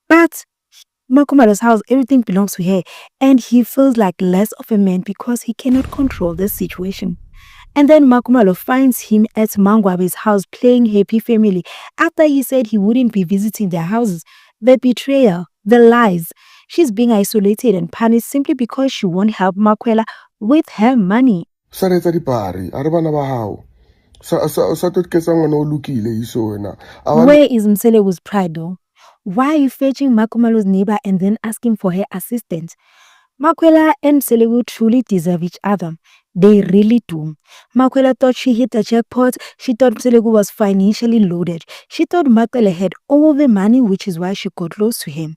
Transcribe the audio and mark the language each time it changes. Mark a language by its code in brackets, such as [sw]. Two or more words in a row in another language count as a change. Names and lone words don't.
[en] But Makumalo's house, everything belongs to her, and he feels like less of a man because he cannot control the situation. And then Makumalo finds him at Mangwabe's house playing Happy Family after he said he wouldn't be visiting their houses. The betrayal, the lies. She's being isolated and punished simply because she won't help Makwela with her money. [st] Saretsa dipari a re bana ba hao sa totketsa ngwana o lokile iso wena. [en] Where is Mselegu's pride though? Why are you fetching Makumalo's neighbor and then asking for her assistance? Makwela and Mselegu truly deserve each other. They really do. Makwela thought she hit the jackpot. She thought Mselegu was financially loaded. She thought Makwela had all the money, which is why she got close to him.